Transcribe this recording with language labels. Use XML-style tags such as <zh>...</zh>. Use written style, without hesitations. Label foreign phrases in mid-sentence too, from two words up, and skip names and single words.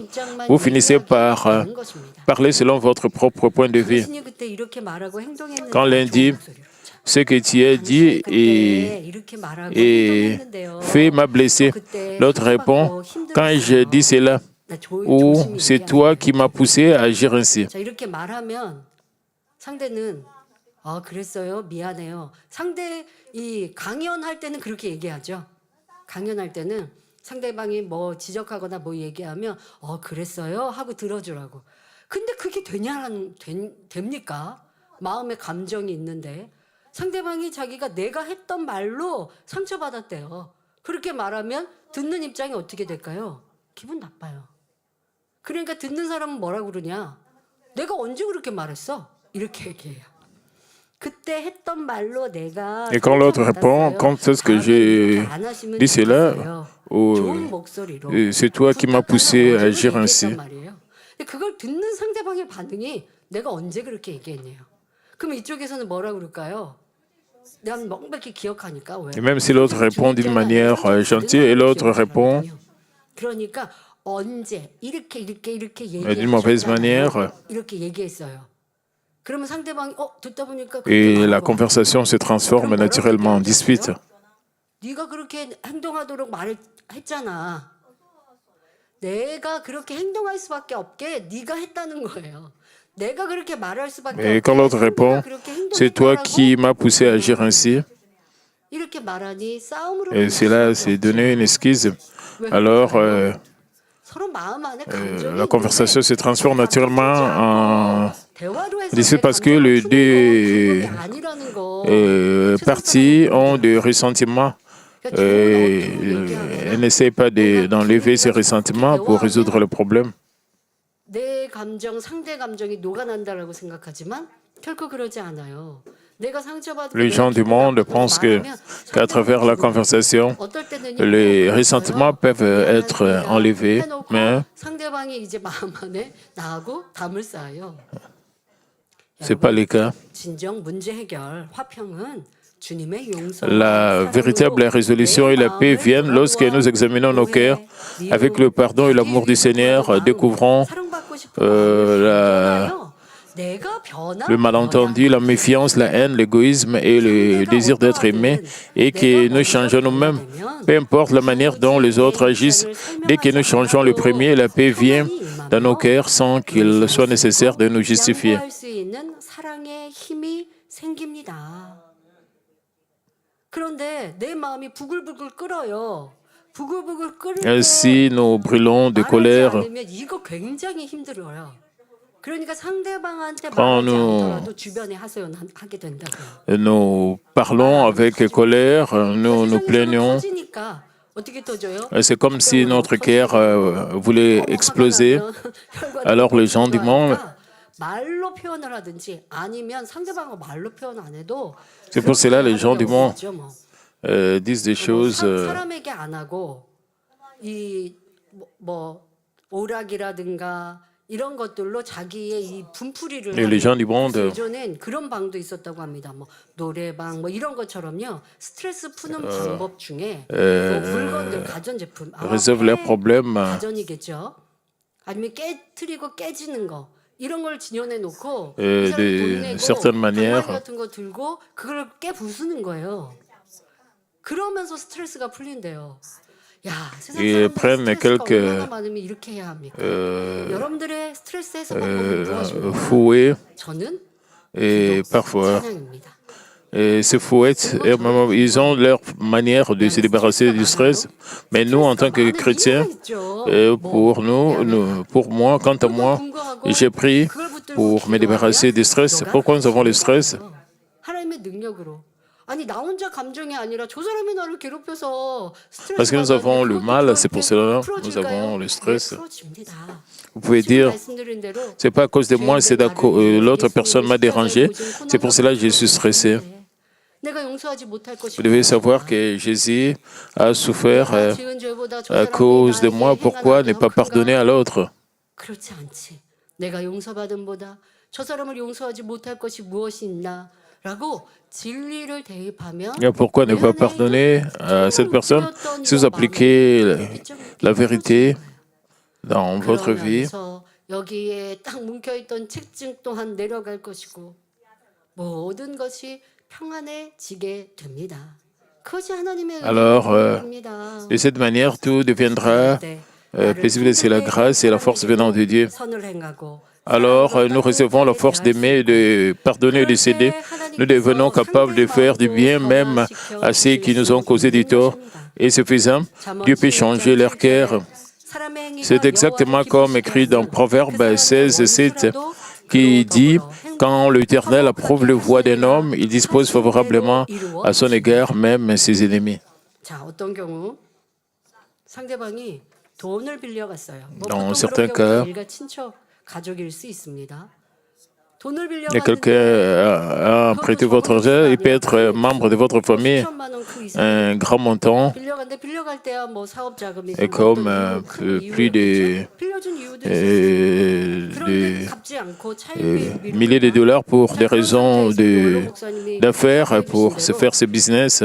<fr>Vous finissez par parler selon votre propre point de vue. Quand l'un dit ce que tu as dit et fait m'a blessé, l'autre répond quand je dis cela, ou c'est toi qui m'as poussé à agir ainsi.</fr> <ko>그랬어요. 미안해요. 상대 이 강연할 때는 그렇게 얘기하죠. 강연할 때는 상대방이 뭐 지적하거나 뭐 얘기하면 그랬어요 하고 들어주라고. 근데 그게 됩니까? 마음에 감정이 있는데 상대방이 자기가 내가 했던 말로 상처받았대요. 그렇게 말하면 듣는 입장이 어떻게 될까요? 기분 나빠요. 그러니까 듣는 사람은 뭐라고 그러냐? 내가 언제 그렇게 말했어? 이렇게 얘기해요.</ko> <fr>Et quand l'autre répond, quand est-ce que j'ai dit cela, ou c'est toi qui m'as poussé à agir ainsi.</fr> <ko>그걸 듣는 상대방의 반응이 내가 언제 그렇게 얘기했네요. 그럼 이쪽에서는 뭐라 그럴까요? 난 명백히 기억하니까 왜?</ko> <fr>Et même si l'autre répond d'une manière gentille et l'autre répond</fr> <ko>그러니까 언제 이렇게</ko> <fr>d'une mauvaise manière,</fr> <ko>이렇게 얘기했어요. 그러면 상대방이 듣다 보니까 그렇게</ko> <fr>Et la</fr> <ko>말한 것 같아.</ko> <fr>conversation se transforme</fr> <ko>그럼 뭐라고</ko> <fr>naturellement en</fr> <ko>얘기하지</ko> <fr>dispute.</fr> <ko>않아요? 네가 그렇게 행동하도록 말했잖아. 내가 그렇게 행동할 수밖에 없게 네가 했다는 거예요. 내가 그렇게 말할 수밖에</ko> <fr>Et quand l'autre</fr> <ko>없게</ko> <fr>répond,</fr> <ko>상대가 그렇게</ko> <fr>c'est toi</fr> <ko>행동했다라고</ko> <fr>qui m'as poussé à agir ainsi,</fr> <ko>이렇게 말하니 싸움으로</ko> <fr>et</fr> <ko>끝날</ko> <fr>cela,</fr> <ko>수밖에</ko> <fr>c'est</fr> <ko>없죠.</ko> <fr>donner une excuse.</fr> <ko>왜</ko> <fr>Alors,</fr> <ko>그럴까요? 서로 마음 안에 감정이</ko> <fr>la conversation se transforme</fr> <ko>있는데</ko> <fr>naturellement en</fr> <ko>대화로 해서</ko> <fr>dispute</fr> <ko>내</ko> <fr>parce que</fr> <ko>감정을</ko> <fr>les</fr> <ko>푸는 건</ko> <fr>deux</fr> <ko>방법이 아니라는 거.</ko> <fr>parties ont des ressentiments.</fr> <ko>그러니까 좋은 어투로</ko> <fr>Elle</fr> <ko>얘기하면</ko> <fr>n'essaie pas d'enlever ses ressentiments pour résoudre le problème.</fr> <ko>내 감정, 상대 감정이 녹아난다라고 생각하지만 결코 그러지 않아요. 내가 상처받고</ko> <fr>Les gens du monde pensent qu'à travers la conversation, les ressentiments peuvent être enlevés, mais</fr> <ko>상대방이 이제 마음 안에 나하고 담을 쌓아요.</ko> <fr>ce n'est pas le cas.</fr> <ko>진정 문제 해결, 화평은 주님의 용서.</ko> <fr>La véritable résolution et la paix viennent lorsque nous examinons nos cœurs avec le pardon et l'amour du Seigneur, découvrons le malentendu, la méfiance, la haine, l'égoïsme et le désir d'être aimé, et que nous changeons nous-mêmes. Peu importe la manière dont les autres agissent, dès que nous changeons le premier, la paix vient dans nos cœurs sans qu'il soit nécessaire de nous justifier.</fr> <ko>양보할 수 있는 사랑의 힘이 생깁니다. 그런데 내 마음이 부글부글 끓어요. 부글부글 끓을 때</ko> <fr>Ainsi, nous brûlons de</fr> <ko>말하지</ko> <fr>colère.</fr> <ko>않으면 이거 굉장히 힘들어요. 그러니까 상대방한테</ko> <fr>Quand</fr> <ko>말하지</ko> <fr>nous-</fr> <ko>않더라도 주변에 하소연하게 된다고요.</ko> <fr>Nous parlons avec colère, nous nous plaignons.</fr> <ko>터지니까 어떻게 터져요?</ko> <fr>C'est comme si notre cœur voulait exploser. Alors les gens du monde,</fr> <ko>말로 표현을 하든지 아니면 상대방과 말로 표현 안 해도</ko> <fr>c'est pour cela les gens du monde</fr> <ko>그렇죠, 뭐.</ko> <fr>disent des choses.</fr> <ko>사람에게 안 하고 이 뭐 오락이라든가 이런 것들로 자기의 이 분풀이를</ko> <fr>Et les gens du monde</fr> <ko>예전엔 그런 방도 있었다고 합니다. 뭐 노래방 뭐 이런 것처럼요. 스트레스 푸는 방법 중에 뭐 물건들 가전제품</ko> <fr>résolvent leurs problèmes</fr> <ko>가전이겠죠. 아니면 깨트리고 깨지는 거 이런 걸 진연해 놓고</ko> <fr>de</fr> <ko>이 사람이 돈 내고</ko> <fr>certaines manières.</fr> <ko>방망이 같은 거 들고 그걸 깨 부수는 거예요. 그러면서 스트레스가 풀린대요. 야, 세상</ko> <fr>Ils</fr> <ko>사람들</ko> <fr>prennent</fr> <ko>스트레스가</ko> <fr>quelques</fr> <ko>얼마나 많으면 이렇게 해야 합니까? 여러분들의 스트레스 해소 방법은 무엇입니까?</ko> <fr>fouets</fr> <ko>저는</ko> <fr>et parfois</fr> <ko>찬양입니다.</ko> <fr>ces fouettes, ils ont leur manière de se débarrasser du stress. Mais nous, en tant que chrétiens, pour moi, quant à moi, j'ai pris pour me débarrasser du stress. Pourquoi nous avons le stress?</fr> <ko>하나님의 능력으로. 아니 나 혼자 감정이 아니라 저 사람이 나를 괴롭혀서 스트레스</ko> <fr>Parce que nous avons le mal, c'est pour cela que nous avons le stress. Vous pouvez dire, c'est pas à cause de moi, c'est l'autre personne m'a dérangé. C'est pour cela que je suis stressé. Vous devez savoir que Jésus a souffert à cause de moi. Pourquoi ne pas pardonner à l'autre?</fr> <ko>그렇지 않지. 내가 용서받음보다 저 사람을 용서하지 못할 것이 무엇이 있나? 라고 진리를 대입하면</ko> <fr>Pourquoi ne pas pardonner à cette personne? Si vous appliquez la vérité dans votre vie,</fr> <ko>여기에 딱 뭉켜있던 책증 또한 내려갈 것이고 모든 것이 평안해지게 됩니다. 그것이 하나님의 은혜입니다.</ko> <fr>de cette manière, tout deviendra paisible. C'est la grâce et la force venant de Dieu.</fr> <ko>선을 행하고</ko> <fr>Alors, nous recevons la force d'aimer, de pardonner et de céder. Nous devenons capables de faire du bien même à ceux qui nous ont causé du tort. Et ce faisant, Dieu peut changer leur cœur. C'est exactement comme écrit dans Proverbe 16, 7, qui dit « Quand l'Éternel approuve le voie d'un homme, il dispose favorablement à son égard même ses ennemis. »</fr> <ko>자, 어떤 경우 상대방이 돈을 빌려갔어요.</ko> <fr>Dans certains cas,</fr> <ko>일가 친척 가족일 수 있습니다. 돈을</ko> <fr>et quelqu'un a prêté votre argent, il peut être membre de votre famille, un grand montant, et comme plus de milliers de dollars pour des raisons d'affaires, pour se faire ce business.</fr>